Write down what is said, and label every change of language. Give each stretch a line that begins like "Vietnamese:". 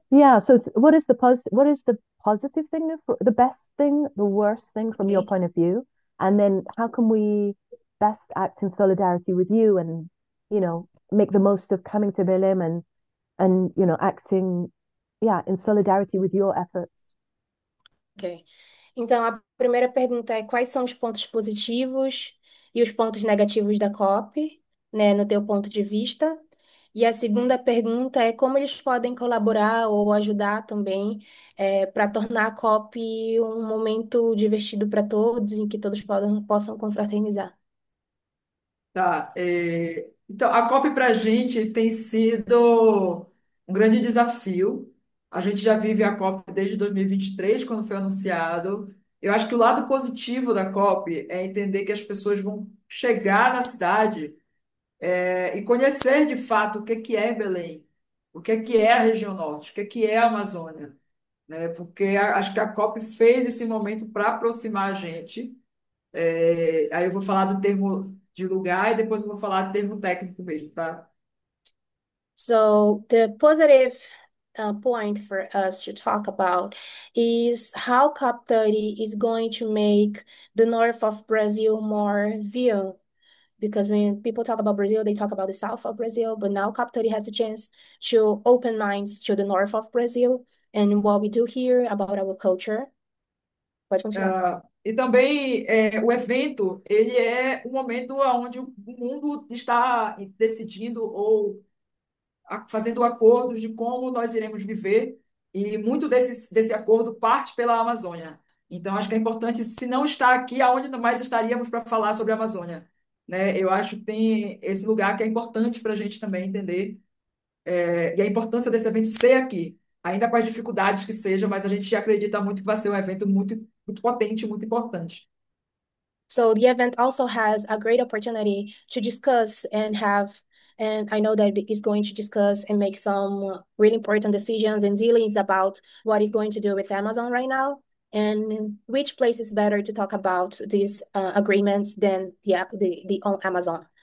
English: Yeah, so what is the positive thing, the best thing, the worst thing from your Okay. point of view? And then how can we best act in solidarity with you and, make the most of coming to Berlin and acting, yeah, in solidarity with your efforts? Ok.
Portuguese: Então, a primeira pergunta é quais são os pontos positivos e os pontos negativos da COP, né, no teu ponto de vista? E a segunda pergunta é como eles podem colaborar ou ajudar também para tornar a COP um momento divertido para todos, em que todos possam confraternizar. Tá. Então, a COP para a gente tem sido um grande desafio. A gente já vive a COP desde 2023, quando foi anunciado. Eu acho que o lado positivo da COP é entender que as pessoas vão chegar na cidade, e conhecer de fato o que é Belém, o que é a região norte, o que é a Amazônia, né? Porque acho que a COP fez esse momento para aproximar a gente. Aí eu vou falar do termo de lugar e depois eu vou falar do termo técnico mesmo, tá?
English: So the positive point for us to talk about is how COP30 is going to make the north of Brazil more viewed because when people talk about Brazil, they talk about the south of Brazil, but now COP30 has the chance to open minds to the north of Brazil and what we do here about our culture.
Portuguese: Pode continuar. E também o evento, ele é um momento onde o mundo está decidindo ou fazendo acordos de como nós iremos viver, e muito desse acordo parte pela Amazônia. Então, acho que é importante, se não está aqui, aonde mais estaríamos para falar sobre a Amazônia? Né? Eu acho que tem esse lugar que é importante para a gente também entender, e a importância desse evento ser aqui, ainda com as dificuldades que seja, mas a gente acredita muito que vai ser um evento muito potente, muito importante.
English: So the event also has a great opportunity to discuss and have, and I know that it's going to discuss and make some really important decisions and dealings about what it's going to do with Amazon right now, and which place is better to talk about these agreements than the on Amazon.